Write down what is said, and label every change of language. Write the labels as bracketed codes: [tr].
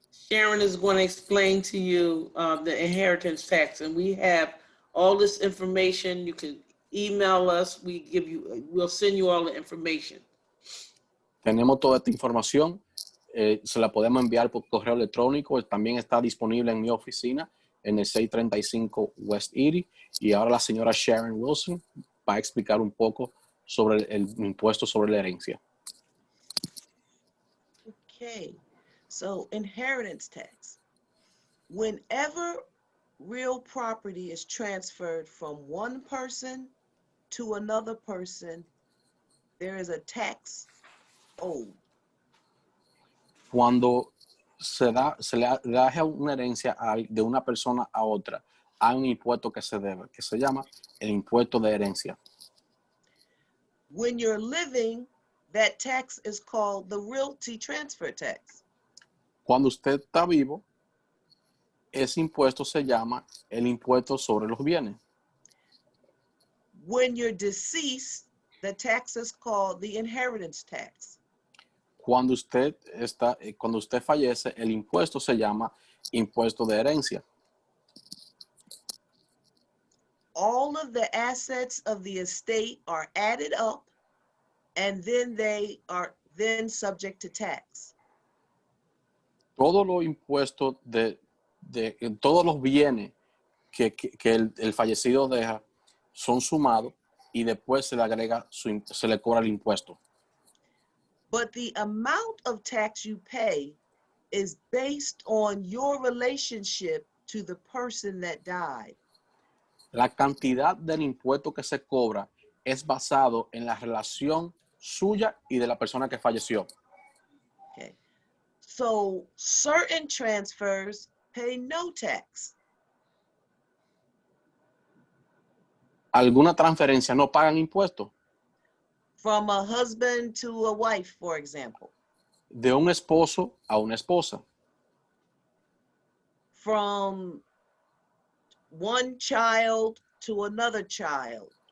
[en] Sharon is going to explain to you the inheritance tax, and we have all this information. You can email us. We'll send you all the information. [es] Tenemos toda esta información. Se la podemos enviar por correo electrónico. También está disponible en mi oficina en el 635 West Erie. Y ahora la señora Sharon Wilson va a explicar un poco sobre el impuesto sobre la herencia. [en] Okay, so inheritance tax. Whenever real property is transferred from one person to another person, there is a tax owed. [es] Cuando se le da una herencia de una persona a otra, hay un impuesto que se debe, que se llama el impuesto de herencia. [en] When you're living, that tax is called the realty transfer tax. [es] Cuando usted está vivo, ese impuesto se llama el impuesto sobre los bienes. [en] When you're deceased, the tax is called the inheritance tax. [es] Cuando usted fallece, el impuesto se llama impuesto de herencia. [en] All of the assets of the estate are added up, and then they are then subject to tax. [es] Todos los impuestos todos los bienes que el fallecido deja son sumados y después se le cobra el impuesto. [en] But the amount of tax you pay is based on your relationship to the person that died. [es] La cantidad del impuesto que se cobra es basado en la relación suya y de la persona que falleció. [en] Okay. So certain transfers pay no tax. [es] Alguna transferencia no pagan impuestos. [en] From a husband to a wife, for example. [es] De un esposo a una esposa. [en] From one child to another child.